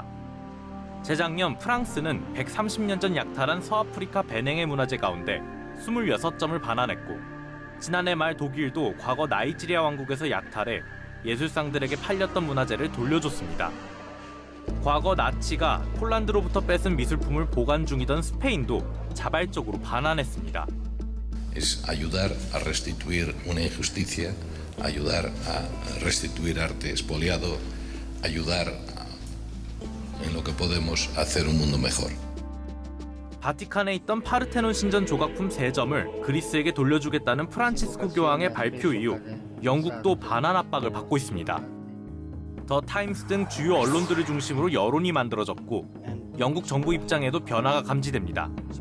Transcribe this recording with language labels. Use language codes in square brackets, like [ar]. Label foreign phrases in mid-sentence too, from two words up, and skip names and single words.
[ko] 재작년 프랑스는 130년 전 약탈한 서아프리카 베냉의 문화재 가운데 26점을 반환했고 지난해 말 독일도 과거 나이지리아 왕국에서 약탈해 예술상들에게 팔렸던 문화재를 돌려줬습니다. 과거 나치가 폴란드로부터 뺏은 미술품을 보관 중이던 스페인도 자발적으로 반환했습니다. [es] Es ayudar a restituir una injusticia, ayudar a restituir arte expoliado, ayudar en lo que podemos hacer un mundo mejor. [ko] 바티칸에 있던 파르테논 신전 조각품 3점을 그리스에게 돌려주겠다는 프란치스코 교황의 발표 이후 영국도 반환 압박을 받고 있습니다. 더 타임스 등 주요 언론들을 중심으로 여론이 만들어졌고 영국 정부 입장에도 변화가 감지됩니다.